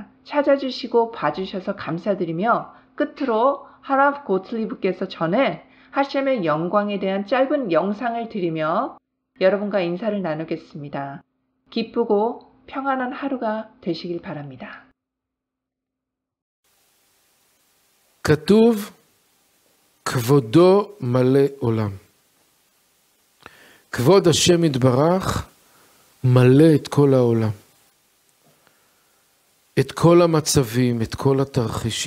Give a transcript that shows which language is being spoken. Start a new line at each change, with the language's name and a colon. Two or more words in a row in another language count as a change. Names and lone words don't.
Korean: 찾아주시고 봐주셔서 감사드리며 끝으로 하랍 고틀리브께서 전해 하셴의 영광에 대한 짧은 영상을 드리며 여러분과 인사를 나누겠습니다. 기쁘고 평안한 하루가 되시길 바랍니다.
Hebrew: כתוב כבודו מלא עולם. כבוד השם יתברך מלא את כל העולם. את כל המצבים, את כל התרחישים.